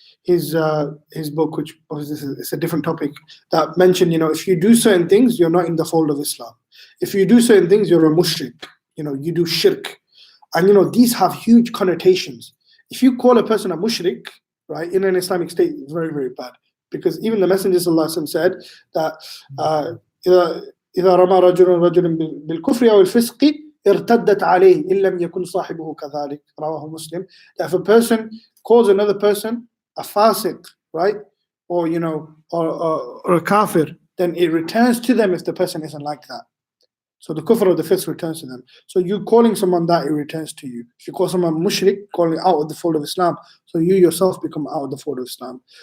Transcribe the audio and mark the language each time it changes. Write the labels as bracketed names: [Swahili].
[English] His book, which obviously is a different topic, that mentioned, if you do certain things, you're not in the fold of Islam. If you do certain things, you're a mushrik. You do shirk. And, these have huge connotations. If you call a person a mushrik, right, in an Islamic state, it's very, very bad. Because even the Messenger ﷺ said that [Arabic] إِذَا رَمَى رَجُلٌ بِالْكُفْرِ أَوِ الْفِسْقِ ارتدت عليه إن لم يكن صاحبه كذلك. رواه [English] Muslim. That if a person calls another person a fasiq, right, or or a kafir, then it returns to them if the person isn't like that. So the kufr of the fisq returns to them. So you calling someone that, it returns to you. If you call someone mushrik, calling out of the fold of Islam, so you yourself become out of the fold of Islam.